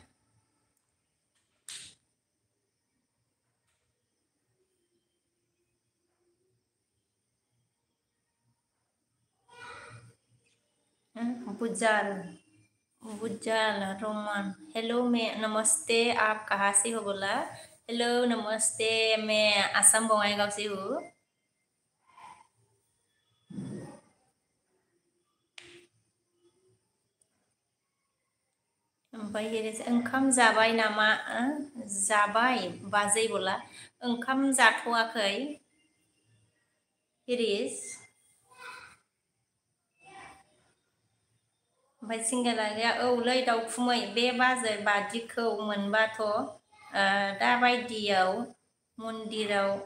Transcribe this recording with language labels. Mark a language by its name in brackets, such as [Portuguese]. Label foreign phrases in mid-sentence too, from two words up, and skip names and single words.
[Hindi] बुज्जाल रोमान हेलो मैं नमस्ते आप कहाँ से हो बोला हेलो नमस्ते मैं आसाम बङाइगाव से हूँ [Bodo] ओमफ्राय ओंखाम जाबाय नामा जाबाय बाजै बोला ओंखाम जाथ'वाखै हिरिस ओमफ्राय सिंगेला गैया औलै दाउखुमै बे बाजै बादिखौ मोनबाथ' दाबायदियाव मन्दिराव